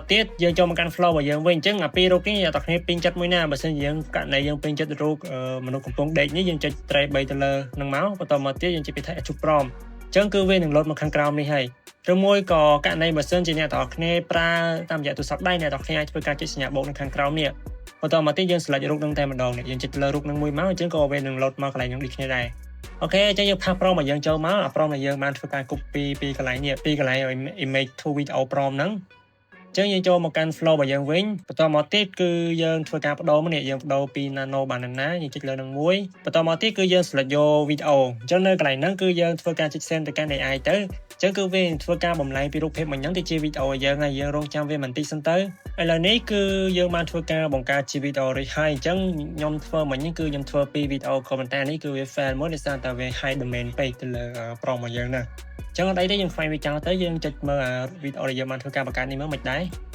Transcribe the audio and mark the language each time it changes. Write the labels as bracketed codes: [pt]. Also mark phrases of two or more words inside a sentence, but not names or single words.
[km] ទៀតយើងចូលមកកាន់ flow របស់យើងវិញអញ្ចឹងអាពីររូបនេះអ្នកទាំងគ្នាពេញចិត្តមួយណាបើមិនយើងករណីយើងពេញចិត្តរូបមនុស្សកំពុងដេកនេះយើងចុច trace 3ទៅលើនឹងមកបន្តមកទៀតយើងចុចពីថា [en] add prompt [km] អញ្ចឹងគឺវានឹងលោតមកខាងក្រោមនេះហើយឬមួយក៏ករណីបើសិនជាអ្នកទាំងគ្នា ប្រើតាមរយៈទូរស័ព្ទដៃអ្នកទាំងគ្នាអាចធ្វើការចុចសញ្ញាបូកនៅខាងក្រោមនេះបន្តមកទៀតយើង select រូបនឹងតែម្ដងនេះយើងចុចលើរូបនឹងមួយមកអញ្ចឹងក៏វានឹងលោតមកកន្លែងនឹងដូចគ្នាដែរអូខេអញ្ចឹងយើងផាស prompt មកយើងចូល មកអា prompt ដែលយើងបានធ្វើការ copy ពីកន្លែងនេះពីកន្លែង [en] image to video prompt [km] ហ្នឹងអញ្ចឹងយើងចូលមកកាន់ flow របស់យើងវិញបន្តមកទៀតគឺយើងធ្វើការបដូរ មកនេះយើងបដូរពី nano banana យើងចុចលើនឹងមួយបន្តមកទៀតគឺយើង select យក video អញ្ចឹងនៅកន្លែងហ្នឹងគឺយើងធ្វើការចុច send ទៅកាន់ AI ទៅអញ្ចឹងគឺវាធ្វើការបំលែងពីរូបភាពមួយហ្នឹងទៅជាវីដេអូឲ្យយើងហើយយើងរងចាំវាបន្តិចសិនទៅឥឡូវនេះគឺយើងបានធ្វើការបង្កើតជាវីដេអូរួចហើយអញ្ចឹងខ្ញុំធ្វើមិញគឺខ្ញុំធ្វើពីវីដេអូក៏ប៉ុន្តែនេះគឺវា fail មួយដោយសារតែវា [en] high domain [km] ពេកទៅលើ prompt របស់យើងណាអញ្ចឹងអត់អីទេយើងខ្វែងវាចោលទៅយើងចុចមើលអាវីដេអូដែលយើងបានធ្វើការបង្កើតនេះមើលមិនដែរ